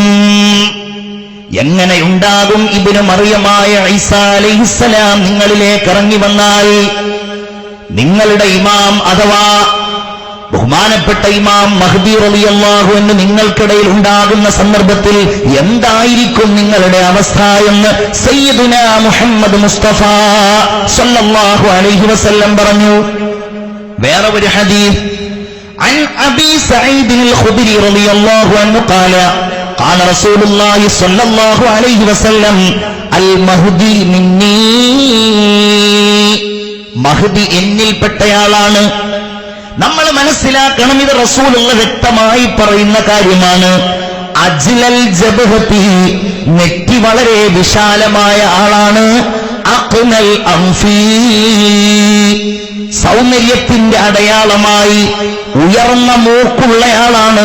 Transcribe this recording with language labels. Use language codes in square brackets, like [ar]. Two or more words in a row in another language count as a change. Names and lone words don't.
[ml] എങ്ങനെയുണ്ടാകും ഇബ്നു മറിയമായ ഈസാ അലൈഹിസ്സലാം നിങ്ങളിലേക്ക് ഇറങ്ങി വന്നാൽ നിങ്ങളുടെ ഇമാം അഥവാ ബഹുമാനപ്പെട്ട ഇമാം മഹ്ദി [ar] رضي الله عنه [ml] നിങ്ങൾക്കിടയിൽ ഉണ്ടാകുന്ന സന്ദർഭത്തിൽ എന്തായിരിക്കും നിങ്ങളുടെ അവസ്ഥ എന്ന് സയ്യിദുനാ മുഹമ്മദ് മുസ്തഫ [ar] صلى الله عليه وسلم [ml] പറഞ്ഞു. വേറെ ഒരു ഹദീസ് [ar] عن أبي سعيد الخدري رضي الله عنه قال قال رسول الله صلى الله عليه وسلم المهدي مني. [ml] മഹ്ദി എന്നിൽപ്പെട്ടയാളാണ്. നമ്മൾ മനസ്സിലാക്കണം, ഇത് റസൂലുള്ള വ്യക്തമായി പറയുന്ന കാര്യമാണ്. [ar] أجلى الجبهة, [ml] നെറ്റി വളരെ വിശാലമായ ആളാണ്. [ar] أقنى الأنف, [ml] സൗന്ദര്യത്തിന്റെ അടയാളമായി ഉയർന്ന മൂക്കുള്ളയാളാണ്.